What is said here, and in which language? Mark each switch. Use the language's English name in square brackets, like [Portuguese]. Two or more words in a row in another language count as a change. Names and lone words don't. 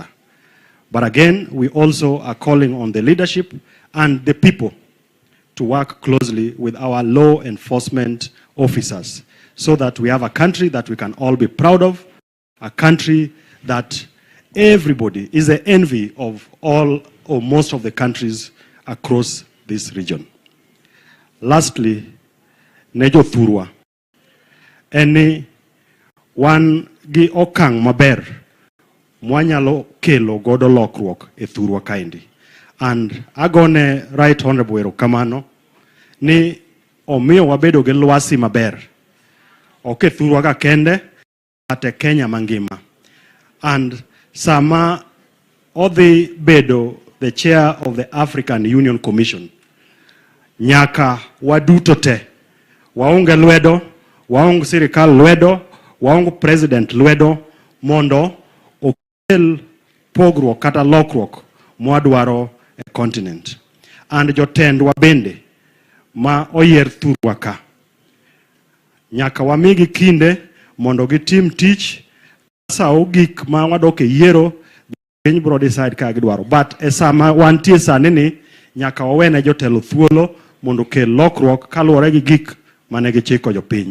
[English] But again, we also are calling on the leadership and the people to work closely with our law enforcement officers so that we have a country that we can all be proud of, a country that everybody is the envy of all or most of the countries across this region. [Luo (Kenya and Tanzania)] Lastly, Nejo Thurwa. [English] Any one [Luo (Kenya and Tanzania)] gi okang maber mwanyalo kelo godo lokruok e Thurwa kaendi. And agone [English] Right Honorable [Luo (Kenya and Tanzania)] erokamano ni omiyo wabedo gi lwasi maber. Ok Thurwa ka kende ate Kenya mangima. And sama odhi bedo [English] the chair of the African Union Commission, [Luo (Kenya and Tanzania)] nyaka waduto te waunge lwedo, waunge sirikal lwedo, waunge president lwedo mondo okel pogruok kata lokruok mwadwaro e continent. And jotendwa bende ma oyier Thurwa ka, nyaka wamigi kinde mondo gitim tich sa ogik ma wadoke yiero piny bro decide ka gidwaro. But esama wantie sani ni nyaka wawene jotelo thuolo mondo kel lokruok kaluwore gi gik mane gichiko jopiny.